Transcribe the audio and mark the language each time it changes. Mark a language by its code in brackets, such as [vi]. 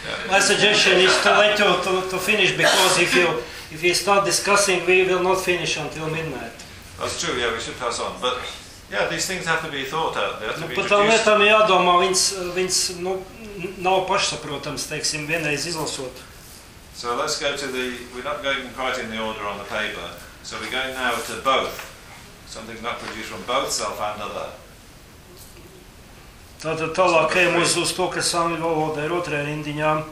[en] My suggestion is to let you to finish because if you start discussing we will not finish until midnight. That's true, yeah, we should pass on. But yeah, these things have to be thought out. They have to be [lv] pat tam lietām jādomā, viņas nu, nav pašsaprotams, teiksim, vienreiz izlasot. [en] So let's go to the, we're not going quite in the order on the paper. So we're going now to both. Something's not produced from both self and other. [lv] Tātad tālāk ejam uz to, kas angļu valodā ir otrajā rindiņā.